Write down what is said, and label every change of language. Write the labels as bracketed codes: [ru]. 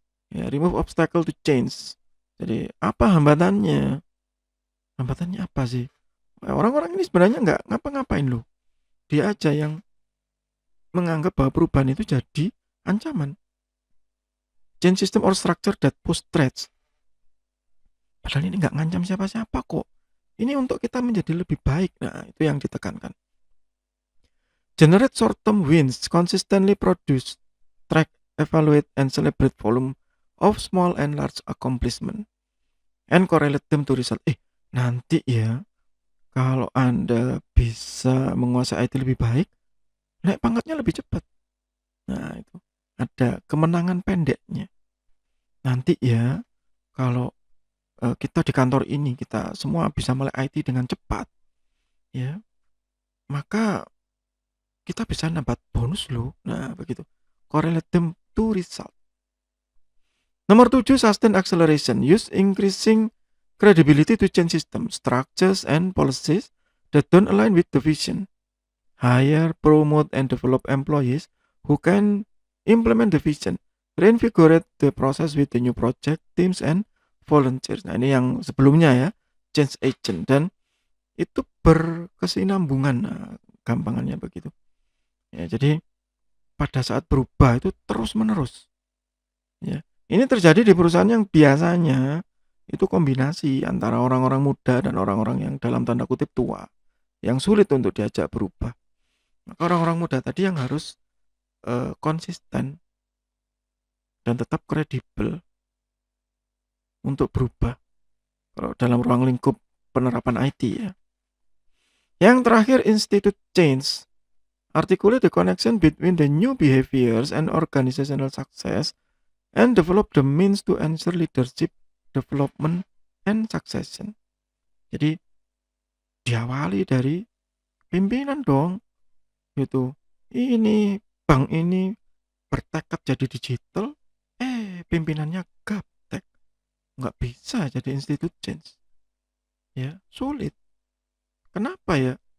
[en] Ya, remove obstacle to change. [id] Jadi apa hambatannya? Hambatannya apa sih? Orang-orang ini sebenarnya nggak ngapa-ngapain loh. Dia aja yang menganggap bahwa perubahan itu jadi ancaman. [en] Change system or structure that push threats. [id] Padahal ini nggak ngancam siapa-siapa kok. Ini untuk kita menjadi lebih baik. Nah, itu yang ditekankan. [en] Generate short-term wins, consistently produce, track, evaluate, and celebrate volume of small and large accomplishment. And correlate them to result. [id] Nanti ya, kalau Anda bisa menguasai IT lebih baik, naik pangkatnya lebih cepat. Nah, itu. Ada kemenangan pendeknya. Nanti ya, kalau kita di kantor ini, kita semua bisa melek IT dengan cepat, ya, maka kita bisa dapat bonus loh. Nah, begitu. [en] Correlate them to result. [id] Nomor 7, [en] sustain acceleration. Use increasing credibility to change system, structures, and policies that don't align with the vision. Hire, promote, and develop employees who can implement the vision. Reinvigorate the process with the new project, teams, and volunteers. [id] Nah, ini yang sebelumnya ya, change agent. Dan itu berkesinambungan, nah, gampangannya begitu. Ya, jadi pada saat berubah itu terus menerus. Ya, ini terjadi di perusahaan yang biasanya itu kombinasi antara orang-orang muda dan orang-orang yang dalam tanda kutip tua, yang sulit untuk diajak berubah. Maka orang-orang muda tadi yang harus konsisten dan tetap kredibel untuk berubah. Kalau dalam ruang lingkup penerapan IT ya. Yang terakhir, [en] institute change. Articulate the connection between the new behaviors and organizational success and develop the means to ensure leadership, development, and succession. Jadi [id] diawali dari pimpinan dong, gitu. Ini bank ini bertekad jadi digital, pimpinannya gaptek, nggak bisa jadi institute change. Ya, sulit. Kenapa ya?